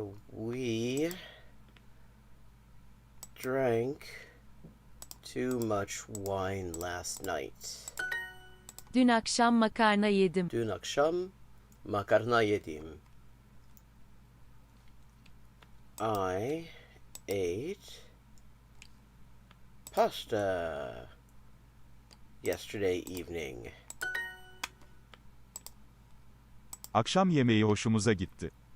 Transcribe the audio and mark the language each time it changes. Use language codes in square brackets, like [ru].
[en] We drank too much wine last night. [tr] Dün akşam makarna yedim. Dün akşam makarna yedim. [en] I ate pasta yesterday evening. [tr] Akşam yemeği hoşumuza gitti.